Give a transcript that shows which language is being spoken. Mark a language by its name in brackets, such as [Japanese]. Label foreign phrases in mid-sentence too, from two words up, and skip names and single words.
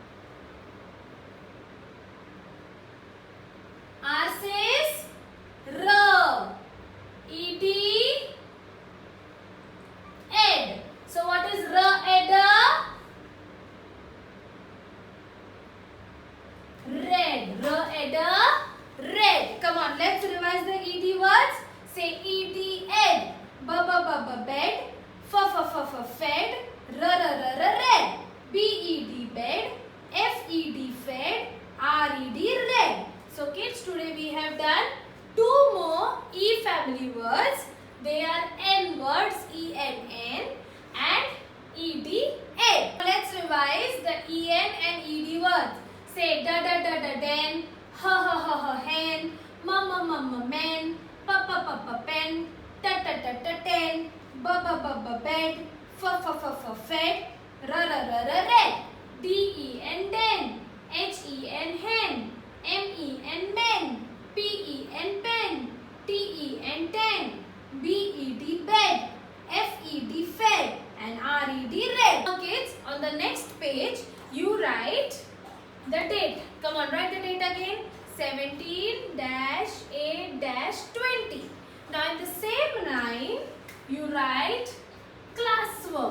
[English] R says R, ed, ed. So what is R, ed? Red, R, ed, red. Come on, let's revise the ed words. Say ed, ed, bed, fed, red, bed, bed, fed, fed, red, red. So kids, today we have done two more E family words. They are N words, ENN and ED. Let's revise the EN and ED words. Say da da da da den, ha hen, mama men, papa pen, ta ten, ba bed, fed, red, den den, hen hen, men men, pen, ten, bed, fed fed and red. Now kids, on the next page you write the date. Come on, write the date again. 17-8-20. Now in the same line you write classwork.